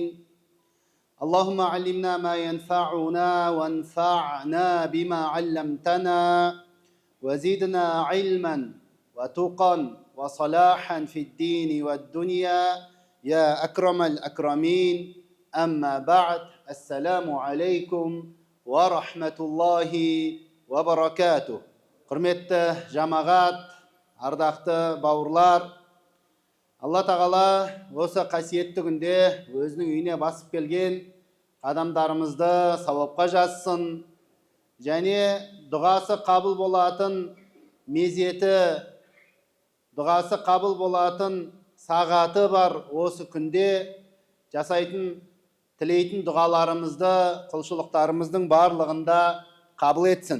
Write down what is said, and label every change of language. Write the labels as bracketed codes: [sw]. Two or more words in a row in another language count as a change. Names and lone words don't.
[ar] اللهم علمنا ما ينفعنا وانفعنا بما علمتنا وزدنا علما وتقا وصلاحا في الدين والدنيا يا أكرم الأكرمين. أما بعد، السلام عليكم ورحمة الله وبركاته. [kk] Құрметті жамағат, ардақты бауырлар, Алла тағала осы қасиетті күнде өзінің үйіне басып келген адамдарымызды сауапқа жазсын, және дұғасы қабыл болатын мезеті, дұғасы қабыл болатын сағаты бар осы күнде жасайтын, тілейтін дұғаларымызды, құлшылықтарымыздың барлығында қабыл етсін.